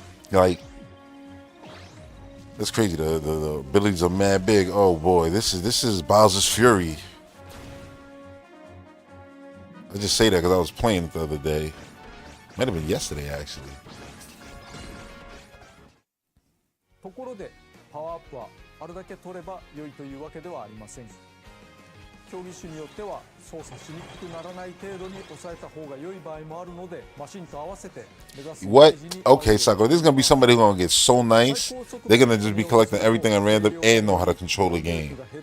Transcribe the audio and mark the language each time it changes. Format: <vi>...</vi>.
<en>Like, that's crazy. The abilities are mad big. Oh boy, this is Bowser's Fury. I just say that because I was playing it the other day. Might have been yesterday, actually.</en> <ja>ところでパワーアップはあるだけ取れば良いというわけではありません。競技種によっては操作しにくくならない程度に抑えた方が良い場合もあるので、マシンと合わせて目指す。</ja> <en>What? Okay, Sakura, this is gonna be somebody who's gonna get so nice. They're gonna just be collecting everything at random and know how to control the game.</en>